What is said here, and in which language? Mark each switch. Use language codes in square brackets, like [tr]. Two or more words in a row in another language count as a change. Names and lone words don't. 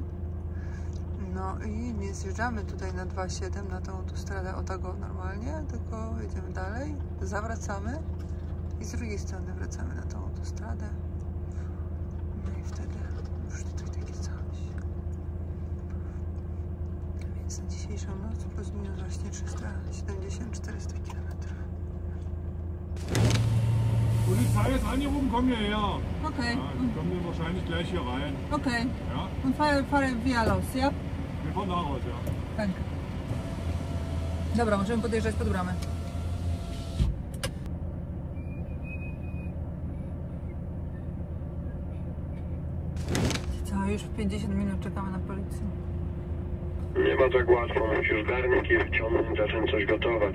[pl] No i nie zjeżdżamy tutaj na 2.7 na tą autostradę o tego normalnie, tylko jedziemy dalej, zawracamy i z drugiej strony wracamy na tą autostradę. No i wtedy już tutaj takie coś. Więc na dzisiejszą noc plus minus właśnie 370-400 km. [de] Polizei ist angerufen, komm hierher. Okay. Ja, die kommen dann wahrscheinlich gleich hier rein. Okay. Ja? Und fahre via los, ja? Wir fahren nach Hause, ja. [pl] Tak. Dobra, możemy podjeżdżać pod bramę. Co, już 50 minut czekamy na policję. Nie ma tak łatwo, musisz garnki wyciągnąć, zacząć coś gotować.